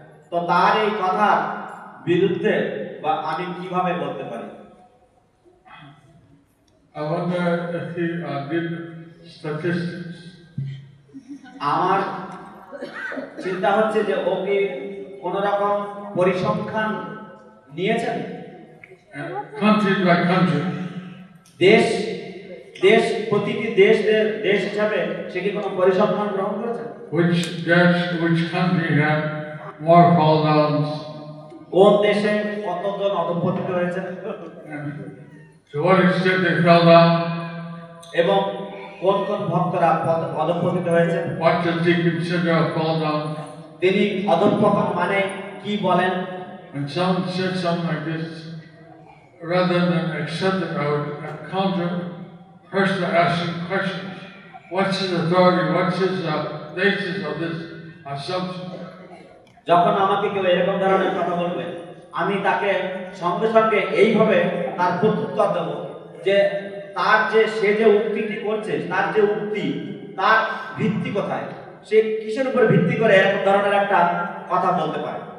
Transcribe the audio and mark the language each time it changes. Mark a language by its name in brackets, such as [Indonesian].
[Bangla] তো তার এই কথার বিরুদ্ধে বা আমি কিভাবে বলতে পারি? [English] I wonder if he did statistics. [Bangla] আমার চিন্তা হচ্ছে যে ও কি কোন রকম পরিসংখ্যান নিয়েছেন, [English] And country by country, [Bangla] দেশ দেশ প্রতিটি দেশ হিসাবে সে কি কোনো পরিসংখ্যান গ্রহণ করেছেন? [English] which country had more fall downs, [Bangla] কোন দেশে কতজন অধঃপতিত হয়েছে [English] and to what extent they fell down, [Bangla] এবং কোন কোন ভক্তরা অধঃপতিত হয়েছে। [English] what does he consider a fall down? [Bangla] তিনি অধঃপতন মানে কি বলেন? [English] When someone said something like this, rather than accept it, I would counter first by asking questions. What's his authority? What's his basis of this assumption? [Bangla] যখন আমাকে কেউ এরকম ধরনের কথা বলবে, আমি তাকে সঙ্গে সঙ্গে এইভাবে তার প্রত্যুত্তর দেব যে তার সে যে উক্তিটি করছে, তার যে উক্তি, তার ভিত্তি কোথায়, সে কিসের উপর ভিত্তি করে এরকম ধরনের একটা কথা বলতে পারে।